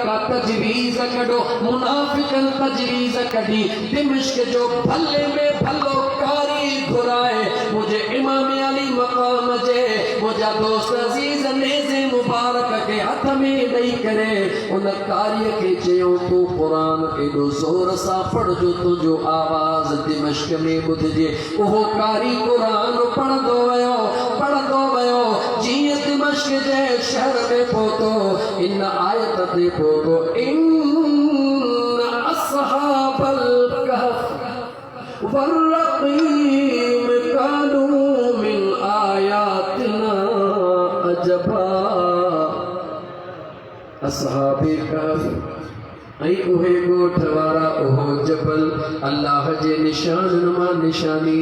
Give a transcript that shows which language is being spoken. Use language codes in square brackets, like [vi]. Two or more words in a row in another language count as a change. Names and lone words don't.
[sd] का तजवीज़ कढो, मुनाफ़िकन तजवीज़ कढी दिमश्क जो भले में भलो कारी घुराए, मुझे इमाम अली मक़ाम जे मुझा दोस्त अज़ीज़ नेज़े मुबारक के हथ में ॾेई करे उन कारी के चयो, तू क़ुरान एॾो ज़ोर सां पढ़जो, तुंहिंजो आवाज़ दिमश्क में ॿुधजे। उहो कारी क़ुरान पढ़ंदो वियो जीअं दिमश्क जे शहर में पहुतो, इन आयत ते पहुतो, [ar] أن أصحاب الكهف والرقيم كانوا من آياتنا عجبا. [sd] अस्हाबे कहफ ऐं उहे ॻोठ वारा, उहो जबल अल्लाह जे निशाननि मां निशानी।